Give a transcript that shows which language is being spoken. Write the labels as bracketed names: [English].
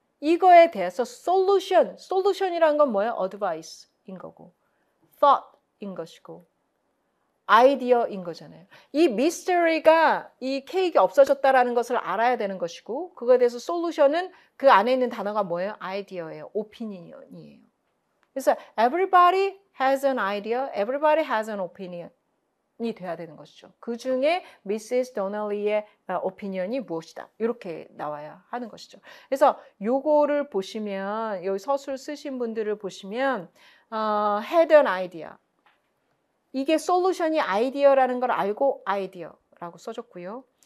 [Korean] 이거에 대해서 solution이라는 건 뭐예요? advice인 거고 thought인 것이고 아이디어인 거잖아요. 이 mystery가 이 케이크가 없어졌다라는 것을 알아야 되는 것이고 그거에 대해서 solution은 그 안에 있는 단어가 뭐예요? 아이디어예요. opinion이에요. 그래서 [English] everybody has an idea, everybody has an opinion [Korean] 이 돼야 되는 것이죠. 그 중에 Mrs. Donnelly의 opinion이 무엇이다. 이렇게 나와야 하는 것이죠. 그래서 요거를 보시면 여기 서술 쓰신 분들을 보시면 had an idea. 이게 솔루션이 아이디어라는 걸 알고 아이디어라고 써줬고요.